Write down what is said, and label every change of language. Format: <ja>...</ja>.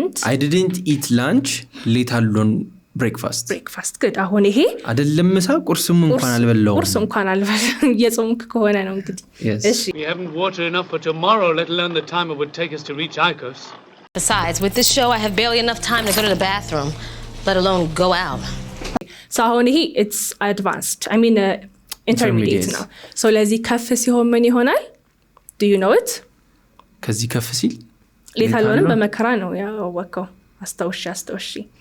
<en>I didn't eat lunch late alone breakfast</en> <am>good አሁን ይሄ አይደለም ምሳ ቁርስም እንኳን አልበላሁም የጾምክ ከሆነ ነው እንግዲህ እሺ</am> <en>We haven't water enough for tomorrow, let alone the time it would take us to reach Icos. Besides, with this show I have barely enough time to go to the bathroom, let alone go out. So</en> <am>አሁን ይሄ</am> <en>it's advanced I mean intermediate ነው so</en> <am>ለዚህ ከፍ ሲሆን ምን ይሆናል</am> <en>do you know it</en> <am>ከዚህ ከፍ ሲል ሌት አሎንም በመከራ ነው ያወቀው አስተውሺ</am>